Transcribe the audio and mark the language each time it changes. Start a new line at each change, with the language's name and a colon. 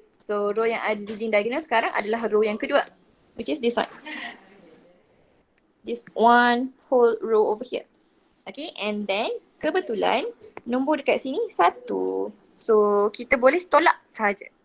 Malay: So row yang ada leading diagonal sekarang adalah row yang kedua,
English: which is this one. This one whole row over here. Okay, and then
Malay: kebetulan nombor dekat sini 1. So kita boleh tolak sahaja.